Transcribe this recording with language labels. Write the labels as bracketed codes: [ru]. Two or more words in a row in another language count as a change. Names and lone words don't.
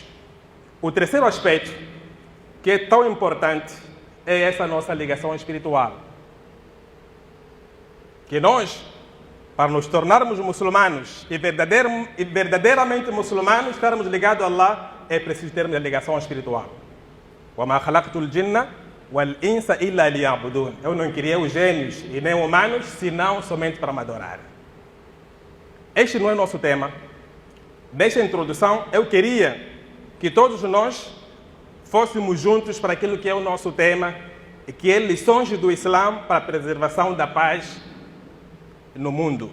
[pt] O terceiro aspecto, que é tão importante, é essa nossa ligação espiritual. Que nós, para nos tornarmos muçulmanos e verdadeiramente muçulmanos, estarmos ligados a Allah, é preciso termos a ligação espiritual. [ar] وَمَا خَلَقْتُ الْجِنَّ وَالْإِنسَ إِلَّا لِيَعْبُدُونَ. [pt] Eu não criei os gênios e nem humanos, senão somente para me adorar. Este não é o nosso tema. Nesta introdução, eu queria que todos nós fôssemos juntos para aquilo que é o nosso tema, que é lições do Islã para a preservação da paz no mundo.